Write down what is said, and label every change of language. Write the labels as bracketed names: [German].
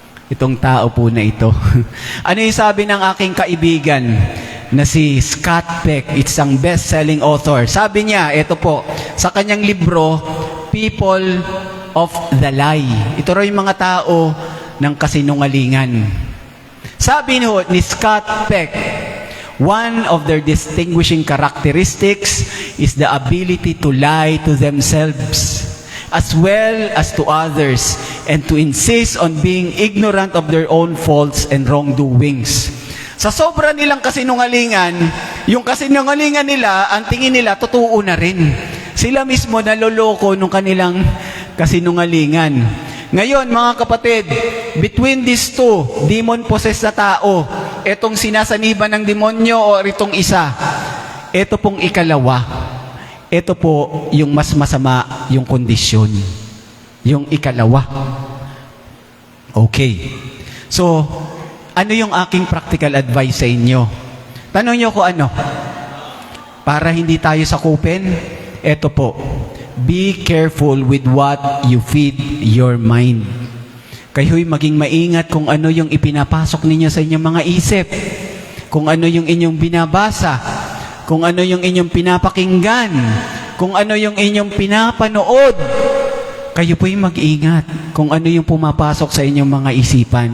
[Filipino] Itong tao po na ito. Ano yung sabi ng aking kaibigan na si Scott Peck, isang best-selling author. Sabi niya, ito po, sa kanyang libro, People of the Lie. Ito raw yung mga tao ng kasinungalingan. [English] Sabi ni Scott Peck, one of their distinguishing characteristics is the ability to lie to themselves as well as to others and to insist on being ignorant of their own faults and wrongdoings. [Filipino] Sa sobra nilang kasinungalingan, yung kasinungalingan nila, ang tingin nila, totoo na rin. Sila mismo naloloko nung kanilang kasinungalingan. Ngayon, mga kapatid, [English] between these two, [Filipino] demon-possessed na tao, itong sinasaniban ng demonyo o itong isa, ito pong ikalawa, ito po yung mas masama yung kondisyon. Yung ikalawa. Okay. So, ano yung aking [English] practical advice [Filipino] sa inyo? Tanong nyo ko ano? Para hindi tayo sakupin, ito po. [English] Be careful with what you feed your mind. [Filipino] Kayo'y maging maingat kung ano yung ipinapasok ninyo sa inyong mga isip. Kung ano yung inyong binabasa. Kung ano yung inyong pinapakinggan. Kung ano yung inyong pinapanood. Kayo po'y mag-ingat kung ano yung pumapasok sa inyong mga isipan.